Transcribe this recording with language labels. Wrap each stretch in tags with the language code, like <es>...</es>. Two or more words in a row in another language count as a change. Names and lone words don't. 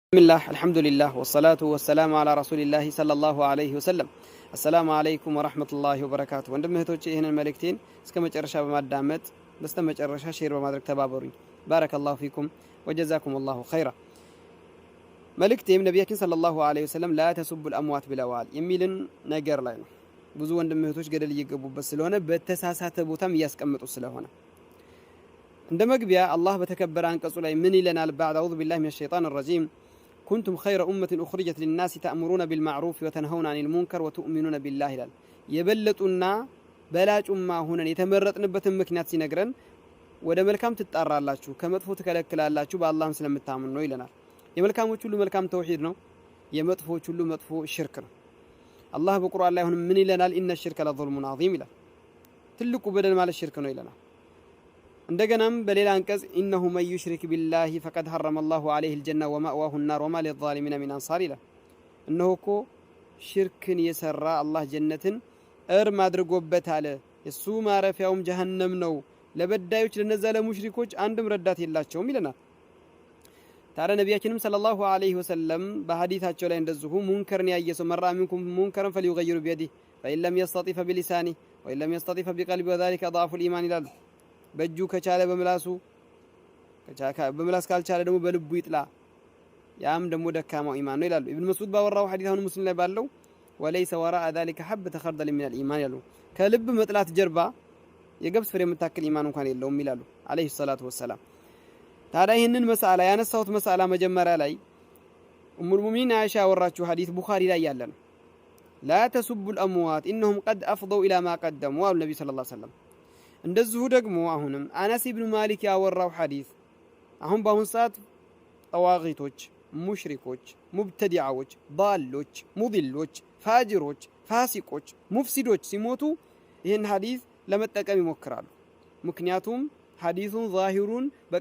<ar>بسم الله الحمد لله والصلاة والسلام على رسول الله صلى الله عليه وسلم السلام عليكم ورحمة الله وبركاته</ar> <am>ወንድም እህቶቼ ይሄንን መልእክቴን እስከ መጨረሻ በማዳመጥ በስተመጨረሻ ሼር በማድረግ ተባበሩኝ</am> <ar>بارك الله فيكم وجزاكم الله خيرا</ar> <am>መልእክቴም ነብያችን</am> <ar>صلى الله عليه وسلم لا تسبوا الأموات</ar> <am>ብለዋል የሚልን ነገር ላይ ነው ብዙ ወንድም እህቶች ገደል እየገቡበት ስለሆነ በተሳሳተ ቦታም እያስቀመጡ ስለሆነ እንደ መግቢያ አላህ በተከበረ አንቀጹ ላይ ምን ይለናል</am> <ar>بعد أعوذ بالله من الشيطان الرجيم كنتم خير أمة أخرجت للناس تأمرون بالمعروف وتنهون عن المنكر وتؤمنون بالله</ar> <am>ይላል የበለጡና በላጭ ኡማ ሆነን የተመረጥንበትን ምክንያት ሲነግረን ወደ መልካም ትጣራላችሁ ከመጥፎ ተከለክላላችሁ በአላህም ስለምታምኑ ነው ይለናል የመልካሞች ሁሉ መልካም ተውሂድ ነው የመጥፎች ሁሉ መጥፎ ሽርክ ነው አላህ በቁርአን ላይ አሁን ምን ይለናል</am> <ar>إن الشرك لظلم عظيم</ar> <am>ይላል ትልቁ በደል ማለት ሽርክ ነው ይለናል እንደገናም በሌላ አንቀጽ ኢነሁ</am> <ar>من يشرك بالله فقد حرم الله عليه الجنة ومأواه النار وما للظالمين من انصار</ar> <am>ይላል እነሆኮ ሽርክን የሰራ አላህ ጀነትን እርም አድርጎበታል እሱ ማረፊያውም ጀሃነም ነው ለበዳዮች ለነዛ ለሙሽሪኮች አንድም ረዳት የላቸውም ይለናል ታዲያ ነብያችንም</am> <ar>صلى الله عليه وسلم</ar> <am>በሐዲታቸው ላይ እንደዚሁ ሙንከርን ያየሰው</am> <ar>مرا منكم</ar> <am>ሙንከርን</am> <ar>فليغير بيده فإن لم يستطع بلسانه وإن لم يستطع بقلبه وذلك ضعف الإيمان</ar> <am>ይላል በእጁ ከቻለ በምላስ ካልቻለ ደግሞ በልቡ ይጥላ ያም ደግሞ ደካማው ኢማን ነው ይላሉ ኢብኑ መስዑድ ባወራው ሐዲስ አሁን ሙስሊም ላይ ባለው</am> <ar>وليس وراء ذلك حبة خردل من الإيمان</ar> <am>ይላሉ ከልብ መጥላት ጀርባ የገብስ ፍሬ የምታክል ኢማን እንኳን የለውም ይላሉ</am> <ar>عليه الصلاة والسلام</ar> <am>ታዲያ ይሄንን መስአላ ያነሳውት መስአላ መጀመሪያ ላይ</am> <ar>أم المؤمنين</ar> <am>አይሻ ያወራችው ሐዲስ ቡኻሪ ላይ ያለ ነው</am> <ar>لا تسبوا الأموات إنهم قد أفضوا إلى ما قدموا</ar> <am>አሉ ነብዩ</am> <ar>صلى الله عليه وسلم</ar> <am>እንደዚሁ ደግሞ አሁንም አነስ ኢብኑ ማሊክ ያወራው ሐዲስ አሁን በአሁን ሰዓት ጠዋቂቶች ሙሽሪኮች ሙብተዲዓዎች ዳሎች ሙድሎች ፋጅሮች ፋሲቆች ሙፍሲዶች ሲሞቱ ይሄን ሐዲስ ለመጠቀም ይሞክራሉ ምክንያቱም ሐዲሱን ዛሂሩን በቃ</am>